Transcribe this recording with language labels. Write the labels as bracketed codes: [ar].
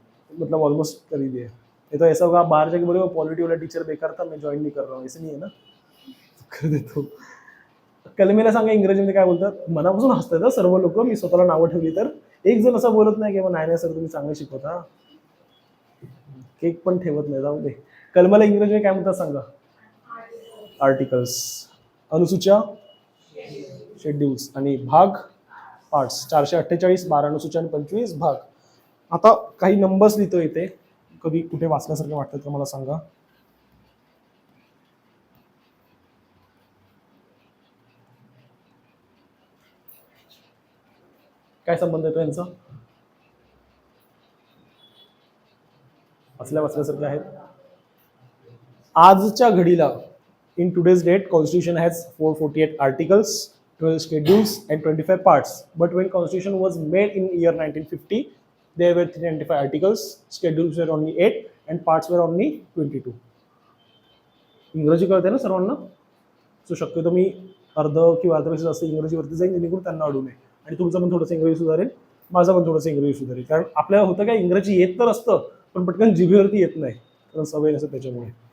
[hi] मतलब ऑलमोस्ट कर ही दिया. ये तो ऐसा होगा आप बाहर जाके बोले वो पॉलिटी वाला टीचर बेकार था, मैं ज्वाइन नहीं कर रहा हूँ, ऐसे नहीं है ना. [mr] कर देतो. कलमेला सांगा इंग्रजीमध्ये काय बोलतात. मनापासून हसतात सर्व लोक. मी स्वतःला नावं ठेवली तर एक जण असं बोलत नाही की नाही सर तुम्ही चांगले शिकवता. केक पण ठेवत नाही, जाऊ दे. कलमाला इंग्रजी काय म्हणतात सांगा? आर्टिकल्स. अनुसूच्या, शेड्यूल्स. आणि भाग, पार्ट्स. 448, 12 अनुसूच्या आणि 25 भाग. आता काही नंबर्स लिहितो इथे, कधी कुठे वाचण्यासारखे वाटतं तर मला सांगा. काय संबंध येतो यांचा? वाचल्यासारखे आहेत. आजच्या घडीला [en] in today's date constitution has 448 articles, 12 schedules and 25 parts. But when constitution was made in year 1950 there were 395 articles, schedules were only 8 and parts were only 22. [mr] इंग्रजी कळते ना सर्वांना? सो शक्यतो मी अर्ध किंवा अर्ध्यापेक्षा जास्त इंग्रजीवरती जाईन जेणेकरून त्यांना अडू नये. आणि तुमचं पण थोडंसं इंग्रजी सुधारेल, माझं पण थोडंसं इंग्रजी सुधारेल. कारण आपल्याला होतं काय, इंग्रजी येत तर असतं पण पटकन जिभेवरती येत नाही, कारण सवय नसतं त्याच्यामुळे.